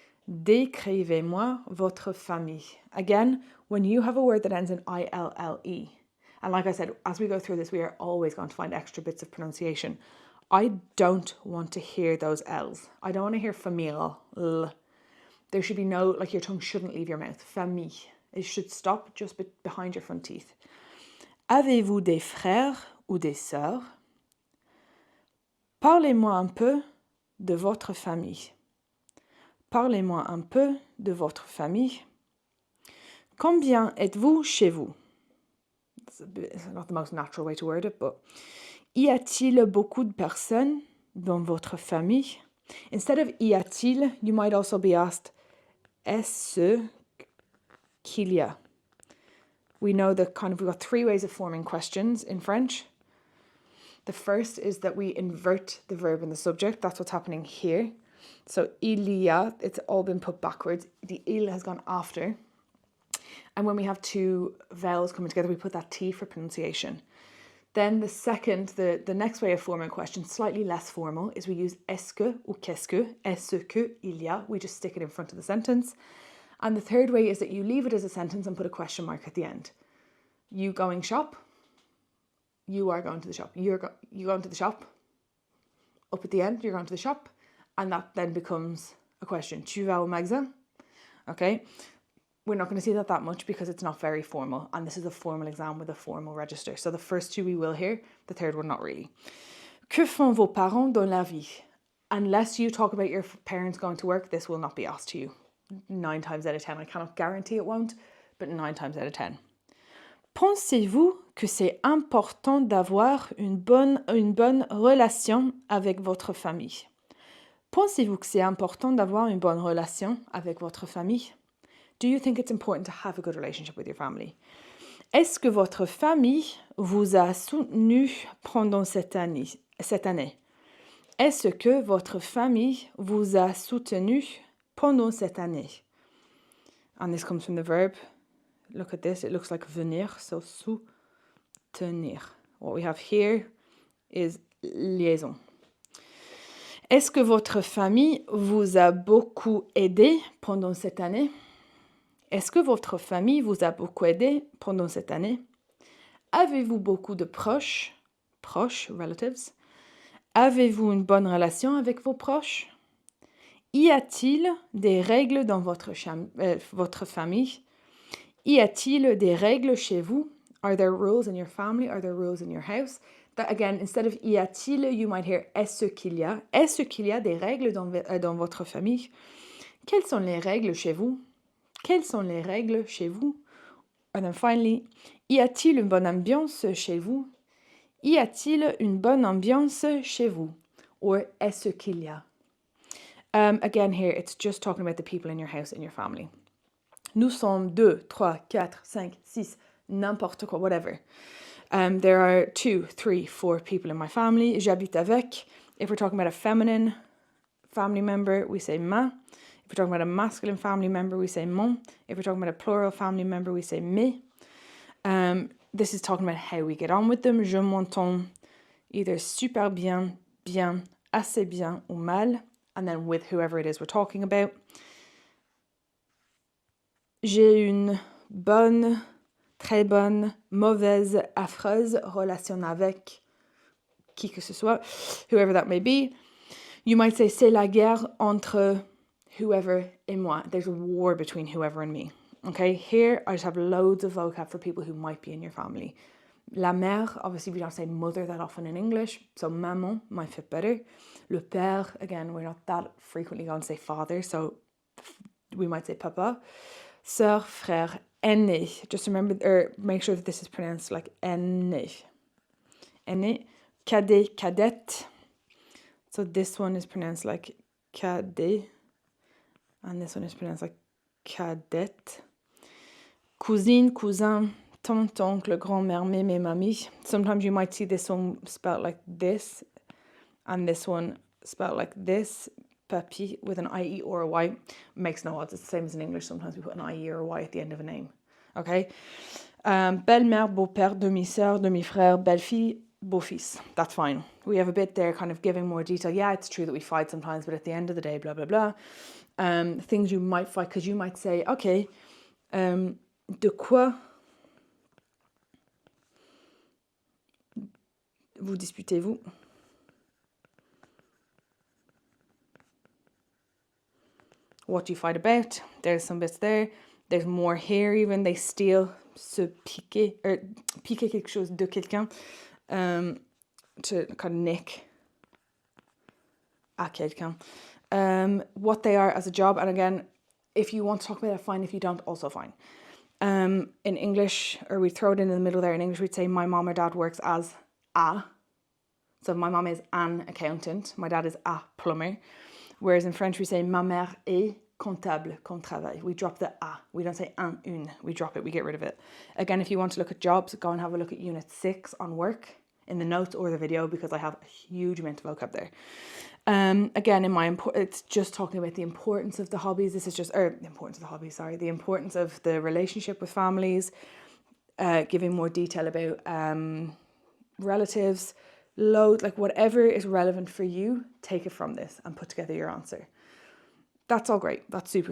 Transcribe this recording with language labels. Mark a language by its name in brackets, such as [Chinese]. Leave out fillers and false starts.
[French] Décrivez-moi votre famille. [English] Again, when you have a word that ends in ILLE, and like I said, as we go through this, we are always going to find extra bits of pronunciation. I don't want to hear those L's. I don't want to hear famille. There should be no, like your tongue shouldn't leave your mouth. Famille. It should stop just behind your front teeth. [French] Avez-vous des frères ou des sœurs? Parlez-moi un peu de votre famille. Parlez-moi un peu de votre famille. Combien êtes-vous chez vous? [English] It's not the most natural way to word it, but [French] y a-t-il beaucoup de personnes dans votre famille? [English] Instead of [French] y a-t-il, [English] you might also be asked, [French] est-ce qu'il y a? [English] We know that we've got three ways of forming questions in French. The first is that we invert the verb and the subject. That's what's happening here. So [French] il y a, [English] it's all been put backwards. The il has gone after. And when we have two vowels coming together, we put that T for pronunciation. Then the second, the next way of forming a question, slightly less formal, is we use [French] est-ce que ou qu'est-ce que, est-ce que il y a. [English] We just stick it in front of the sentence. And the third way is that you leave it as a sentence and put a question mark at the end. You going shop? You are going to the shop. You going to the shop? Up at the end, you're going to the shop. And that then becomes a question. [French] Tu vas au magasin? [English] Okay. We're not going to see that much because it's not very formal. And this is a formal exam with a formal register. So the first two we will hear, the third one not really. [French] Que font vos parents dans la vie? [English] Unless you talk about your parents going to work, this will not be asked to you. 9 times out of 10. I cannot guarantee it won't, but 9 times out of 10. [French] Pensez-vous que c'est important d'avoir une bonne relation avec votre famille? Pensez-vous que c'est important d'avoir une bonne relation avec votre famille? [English] Do you think it's important to have a good relationship with your family? [French] Est-ce que votre famille vous a soutenu pendant cette année? Est-ce que votre famille vous a soutenu pendant cette année? [English] And this comes from the verb. Look at this, it looks like venir, so soutenir. What we have here is liaison. [French] Est-ce que votre famille vous a beaucoup aidé pendant cette année? Est-ce que votre famille vous a beaucoup aidé pendant cette année? Avez-vous beaucoup de proches, relatives? Avez-vous une bonne relation avec vos proches? Y a-t-il des règles dans votre famille? Y a-t-il des règles chez vous? [English] Are there rules in your family? Are there rules in your house? That again, instead of [French] y a-t-il, [English] you might hear [French] est-ce qu'il y a? Est-ce qu'il y a des règles dans votre famille? Quelles sont les règles chez vous? Quelles sont les règles chez vous? [English] And then finally, [French] y a-t-il une bonne ambiance chez vous? Y a-t-il une bonne ambiance chez vous? Or est-ce qu'il y a? [English] Again here, it's just talking about the people in your house, in your family. [French] Nous sommes 2, 3, 4, 5, 6, n'importe quoi, [English] whatever. There are 2, 3, 4 people in my family. [French] J'habite avec. [English] If we're talking about a feminine family member, we say ma. If we're talking about a masculine family member, we say mon. If we're talking about a plural family member, we say me. This is talking about how we get on with them. [French] Je m'entends [English] either [French] super bien, bien, assez bien, ou mal. [English] And then with whoever it is we're talking about. [French] J'ai une bonne, très bonne, mauvaise, affreuse relation avec qui que ce soit, [English] whoever that may be. You might say, [French] c'est la guerre entre [English] whoever [French] et moi. [English] There's a war between whoever and me. Okay, here I just have loads of vocab for people who might be in your family. La mère, obviously we don't say mother that often in English, so maman might fit better. Le père, again, we're not that frequently going to say father, so we might say papa. Sœur, frère, aîné. Just remember, or make sure that this is pronounced like aîné. Aîné. Cadet, cadette. So this one is pronounced like cadet. And this one is pronounced like cadette. Cousine, cousin, tante, oncle, grand-mère, mémé, mamie. Sometimes you might see this one spelled like this, and this one spelled like this. Papi with an IE or a Y. Makes no odds. It's the same as in English. Sometimes we put an IE or a Y at the end of a name. Okay? [French] Belle-mère, beau-père, demi-sœur, demi-frère, belle-fille, beau-fils. [English] That's fine. We have a bit there kind of giving more detail. Yeah, it's true that we fight sometimes, but at the end of the day, blah, blah, blah. Things you might fight, because you might say, okay, [French] de quoi vous disputez-vous? [English] What do you fight about? There's some bits there. There's more here even. They steal, [French] se piquer, [English] or [French] piquer quelque chose de quelqu'un, [English] to kind of nick [French] à quelqu'un. [English] What they are as a job. And again, if you want to talk about it, fine. If you don't, also fine. In English, or we throw it in the middle there. In English, we'd say my mom or dad works as a. So my mom is an accountant. My dad is a plumber. Whereas in French, we say [French] ma mère est comptable, comme travail. [English] We drop the a. We don't say un, une. We drop it. We get rid of it. Again, if you want to look at jobs, go and have a look at Unit 6 on work in the notes or the video, because I have a huge amount of vocab there. Again, it's just talking about the importance of the hobbies. This is just, the importance of the hobbies, the importance of the relationship with families, giving more detail about relatives, like whatever is relevant for you, take it from this and put together your answer. That's all great. That's super.